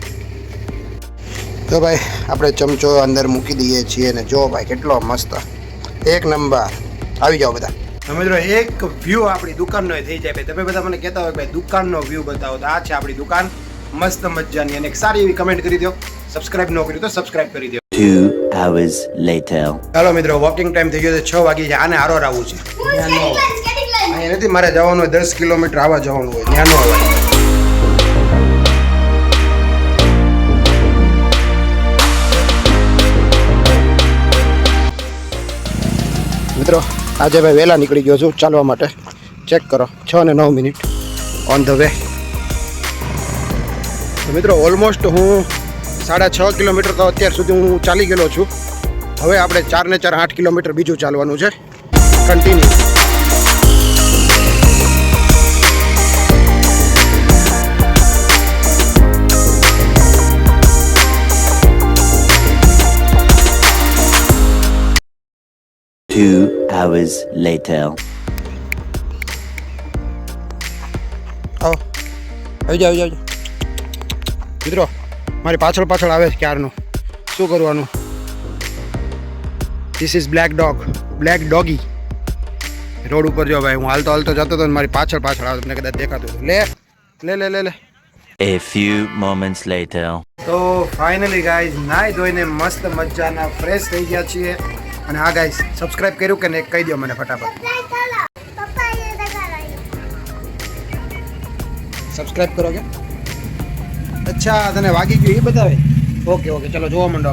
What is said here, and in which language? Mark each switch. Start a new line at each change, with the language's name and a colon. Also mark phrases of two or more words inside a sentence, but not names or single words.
Gujarati: તો ભાઈ આપણે ચમચો અંદર મૂકી દઈએ છીએ અને જો ભાઈ કેટલો મસ્ત એક નંબર. આવી જાઓ બધા. તો મિત્રો એક વ્યૂ આપણી દુકાનનો થઈ જાય ભાઈ. તમે બધા મને કહેતા હોય ભાઈ દુકાનનો વ્યૂ બતાવો, તો આ છે આપણી દુકાન મસ્ત મજાની. અને એક સારી એવી કમેન્ટ કરી દો, સબસ્ક્રાઇબ ન કરી તો સબસ્ક્રાઇબ કરી દો.
English: 2 hours later.
Gujarati: ચાલો મિત્રો વોકિંગ ટાઈમ થઈ ગયો છે, 6 વાગી જાય. આને હારો આવવું છે. અહીંયા નથી મારે જવાનું હોય 10 કિલોમીટર આવવા જવાનું હોય, ત્યાં નો આવે. મિત્રો આજે ભાઈ વહેલા નીકળી ગયો છું ચાલવા માટે. ચેક કરો 6 ને 9 મિનિટ
English: on the way.
Gujarati: તો મિત્રો ઓલમોસ્ટ હું 6.5 કિલોમીટર તો અત્યાર સુધી હું ચાલી ગયેલો છું. હવે આપણે 4 ને 4 8 કિલોમીટર બીજું ચાલવાનું છે કન્ટિન્યુ.
English: Two hours later.
Gujarati: આવો આવી જાઓ. મિત્રો મારી પાછળ આવે છે ક્યારનું. શું કરવાનું?
English: this is black doggy.
Gujarati: રોડ ઉપર જો ભાઈ હું હાલતો જતો હતો ને મારી પાછળ આવે. તમને કદાચ દેખાતું હતું. લે.
English: A few moments later.
Gujarati: તો
English: finally guys
Gujarati: નાઈ ધોઈને મસ્ત મજાના ફ્રેશ થઈ ગયા છીએ. અને હા ગાઈઝ સબસ્ક્રાઇબ કર્યું કે નહીં કહી દો મને ફટાફટ. સબસ્ક્રાઇબ કરો કે? અચ્છા તને વાગી ગયું એ બતાવે. ઓકે ચલો જોવા માંડો.